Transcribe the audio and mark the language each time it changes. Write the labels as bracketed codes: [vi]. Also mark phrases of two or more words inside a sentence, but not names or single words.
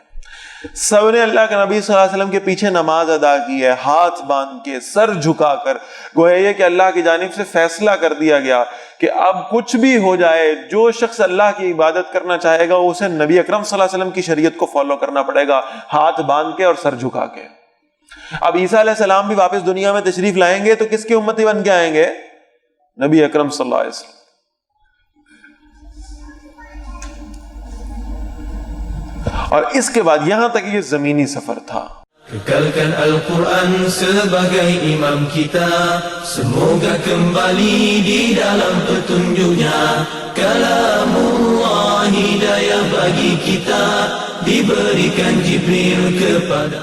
[ur] سب نے اللہ کے نبی صلی اللہ علیہ وسلم کے پیچھے نماز ادا کی ہے، ہاتھ باندھ کے، سر جھکا کر، گویا یہ کہ اللہ کی جانب سے فیصلہ کر دیا گیا کہ اب کچھ بھی ہو جائے، جو شخص اللہ کی عبادت کرنا چاہے گا اسے نبی اکرم صلی اللہ علیہ وسلم کی شریعت کو فالو کرنا پڑے گا، ہاتھ باندھ کے اور سر جھکا کے۔ اب عیسیٰ علیہ السلام بھی واپس دنیا میں تشریف لائیں گے تو کس کے امتی بن کے آئیں گے؟ نبی اکرم صلی اللہ علیہ وسلم۔ اور اس کے بعد یہاں تک یہ زمینی سفر تھا۔ [ms] Kekalkan Al-Quran sebagai imam kita, semoga kembali di dalam petunjuknya. Kalamullah hidayah bagi kita, diberikan Jibril kepada.